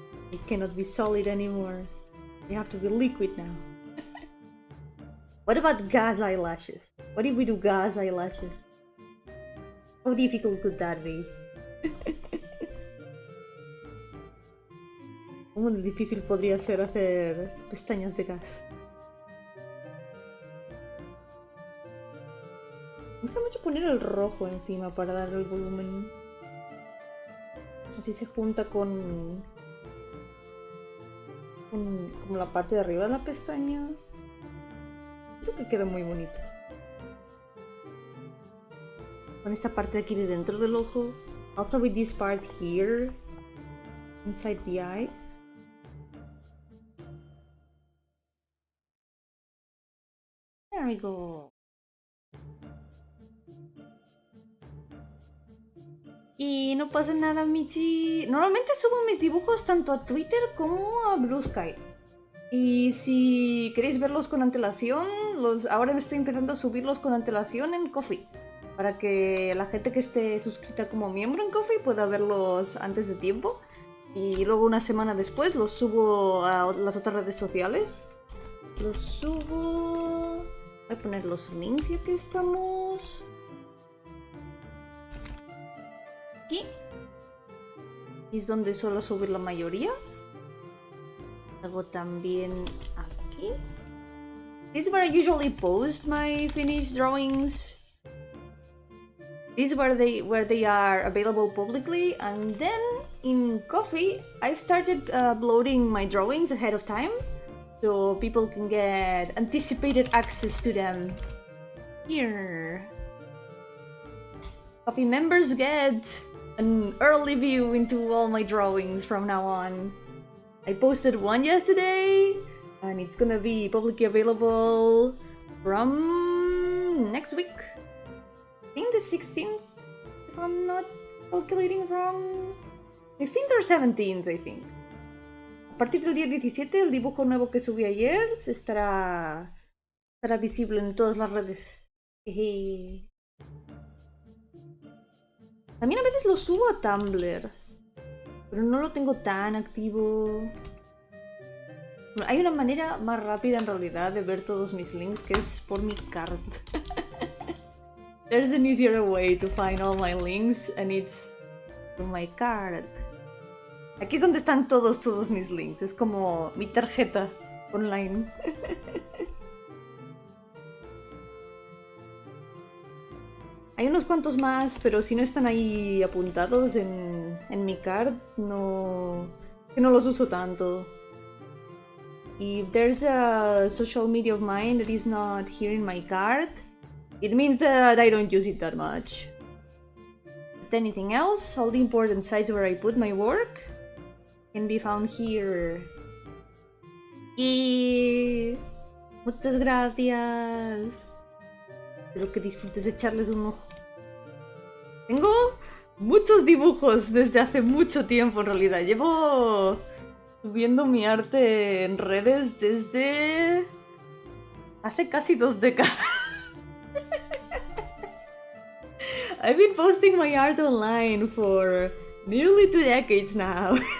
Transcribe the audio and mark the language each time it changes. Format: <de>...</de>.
<en>It cannot be solid anymore. They have to be liquid now. What about gas eyelashes? What if we do gas eyelashes? How difficult could that be?</en> <es>¿Cómo de difícil podría ser hacer pestañas de gas? Me gusta mucho poner el rojo encima para darle el volumen. Así se junta con como la parte de arriba de la pestaña. Creo que queda muy bonito. Con esta parte de aquí de dentro del ojo.</es> <en>Also with this part here, inside the eye. There we go.</en> <es>Y no pasa nada, Michi. Normalmente subo mis dibujos tanto a Twitter como a</es> <en>Blue Sky.</en> <es>Y si queréis verlos con antelación, ahora me estoy empezando a subirlos con antelación en Ko-fi. Para que la gente que esté suscrita como miembro en Ko-fi pueda verlos antes de tiempo. Y luego una semana después los subo a las otras redes sociales. Los subo... Voy a poner los links ya que estamos... Aquí. Es donde suelo subir la mayoría. Luego también aquí.</es> <en>This is where I usually post my finished drawings. This is where they are available publicly. And then in Coffee, I've started uploading my drawings ahead of time, so people can get anticipated access to them. Here. Coffee members get an early view into all my drawings from now on. I posted one yesterday, and it's gonna be publicly available from next week. I think the 16th, if I'm not calculating wrong. 16th or 17th, I think.</en> <es>A partir del día 17, el dibujo nuevo que subí ayer estará visible en todas las redes. Jeje. También a veces lo subo a Tumblr, pero no lo tengo tan activo. Bueno, hay una manera más rápida en realidad de ver todos mis links, que es por mi card.</es> <en>There's an easier way to find all my links, and it's through my card.</en> <es>Aquí es donde están todos mis links. Es como mi tarjeta online. Hay unos cuantos más, pero si no están ahí apuntados en mi card, no los uso tanto.</es> <en>If there's a social media of mine that is not here in my card, it means that I don't use it that much. But anything else, all the important sites where I put my work can be found here.</en> <es>Y muchas gracias. Espero que disfrutes de echarles un ojo. Tengo muchos dibujos desde hace mucho tiempo en realidad. Llevo subiendo mi arte en redes desde hace casi 2 décadas.</es> <en>I've been posting my art online for nearly 2 decades now.</en>